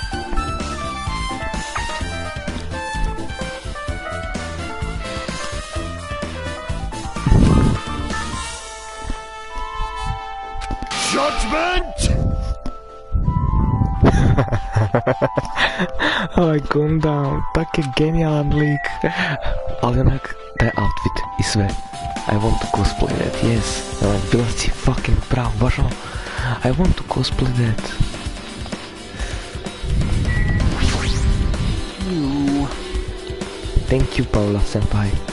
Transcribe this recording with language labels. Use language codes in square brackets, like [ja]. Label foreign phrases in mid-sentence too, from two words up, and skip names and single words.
[en] Judgment! [hr] Ovaj Gundam, tak je genijalan lik. Ali onak, taj outfit i sve. [en] I want to cosplay that, yes. [hr] Bila si fucking pravo, baš ono. [en] I want to cosplay that. Thank you, Paula senpai.